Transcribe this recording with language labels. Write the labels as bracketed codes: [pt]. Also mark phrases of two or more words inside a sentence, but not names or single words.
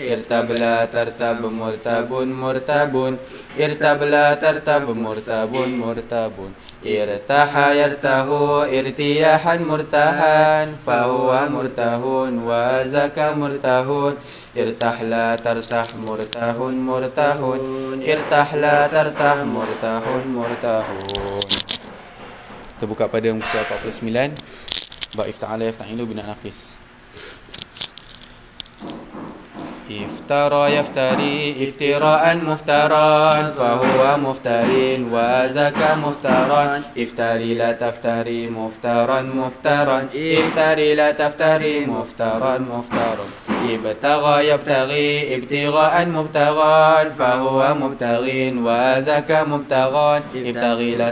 [ar] ارتب لا ترتب مرتاب مرتاب ارتب لا ترتب مرتاب مرتاب. ارتاح يرتاح ارتياحا مرتاحا فهو مرتاح وذاك مرتاح. ارتح لا ترتح مرتاح مرتاح ارتح لا ترتح مرتاح مرتاح. [ms] Kita buka pada muka surat 49. [ar] باب افتعل يفتعل بناء ناقص. افترى يفتري افتراء مفترى فهو مفتر وذاك مفترى. افتر لا تفتر مفترى مفترى افتر لا تفتر مفترى مفترى ابتغى يبتغي ابتغاء مبتغى فهو مبتغ وذاك مبتغى ابتغي لا